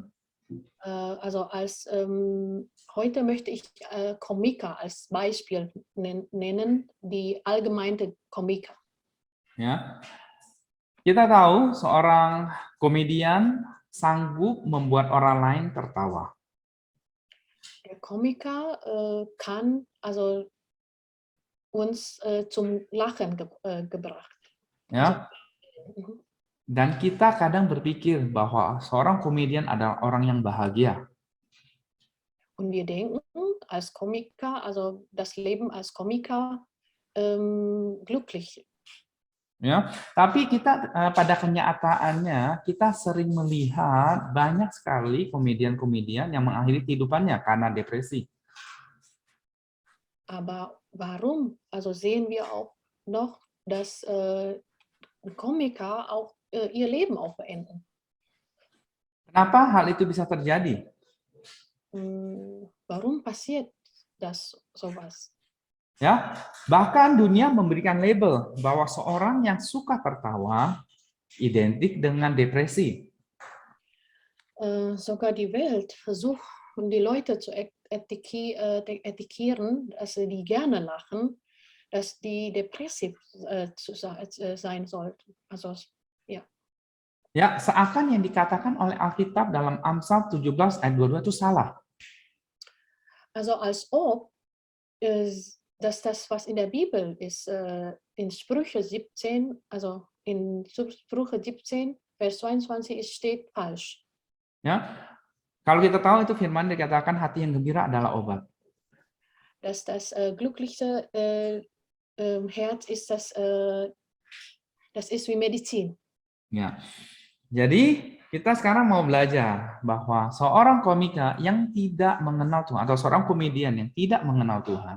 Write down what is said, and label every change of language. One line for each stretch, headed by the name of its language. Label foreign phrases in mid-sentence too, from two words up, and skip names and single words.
German: Also heute möchte ich Komiker als Beispiel nennen, die allgemeine Komiker.
Indonesian: Ya, Kita tahu seorang komedian sanggup membuat orang lain tertawa.
German: Der Komiker kann also uns zum Lachen gebracht.
Indonesian: Ya. Mhm. Dan kita kadang berpikir bahwa seorang komedian adalah orang yang bahagia.
German: Und wir denken als Komiker, also das Leben als Komiker, glücklich.
Indonesian: Ya, tapi kita pada kenyataannya kita sering melihat banyak sekali komedian-komedian yang mengakhiri kehidupannya karena depresi.
German: Aber warum? Also sehen wir auch noch, dass Komiker auch ihr Leben auch beenden.
Indonesian: Kenapa hal itu bisa terjadi?
German: Warum passiert das sowas?
Indonesian: Ya, bahkan dunia memberikan label bahwa seorang yang suka tertawa identik dengan depresi.
German: Sogar die Welt versucht, die Leute zu etikieren, dass die gerne lachen, dass die depressiv sein sollten. Also, ja.
Indonesian: Ya, seakan yang dikatakan oleh Alkitab dalam Amsal 17 ayat 22 itu salah.
German: Also als ob dass das, was in der Bibel ist, in Sprüche 17, also in Sprüche 17, Vers 22 steht falsch.
Indonesian: Ya, kalau kita tahu itu firman dikatakan hati yang gembira adalah obat.
German: Dass das glückliche Herz ist, das ist wie Medizin.
Indonesian: Ya, jadi kita sekarang mau belajar bahwa seorang komika yang tidak mengenal Tuhan atau seorang komedian yang tidak mengenal Tuhan,